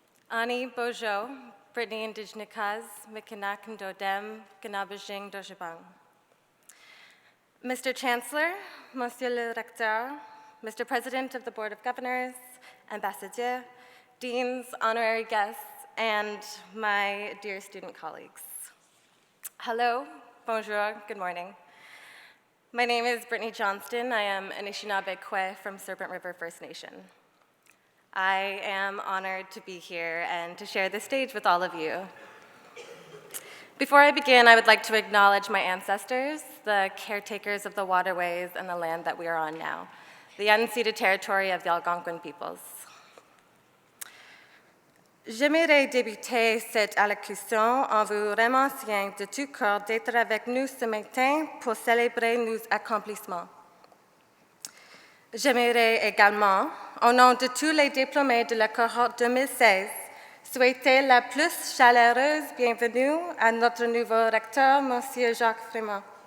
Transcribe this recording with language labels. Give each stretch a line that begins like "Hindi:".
Ojibwa: Ani Bojo, Brittany Indigenikaz, Mikinak Ndodem, Ganabajing Dojabang. Mr.
English: Chancellor,
French: Monsieur le Recteur, Mr.
English: President of the Board of Governors, Ambassadeur, Deans, honorary guests, and my dear student colleagues. Hello,
French: bonjour,
English: good morning. My name is Brittany Johnston. I am Anishinaabe Kwe from Serpent River First Nation. I am honored to be here and to share this stage with all of you. Before I begin, I would like to acknowledge my ancestors, the caretakers of the waterways and the land that we are on now, the unceded territory of the Algonquin peoples.
French: J'aimerais débuter cette allocution en vous remerciant de tout cœur d'être avec nous ce matin pour célébrer nos accomplissements. J'aimerais également, au nom de tous les diplômés de la cohorte 2016, souhaiter la plus chaleureuse bienvenue à notre nouveau recteur, M. Jacques Frémont.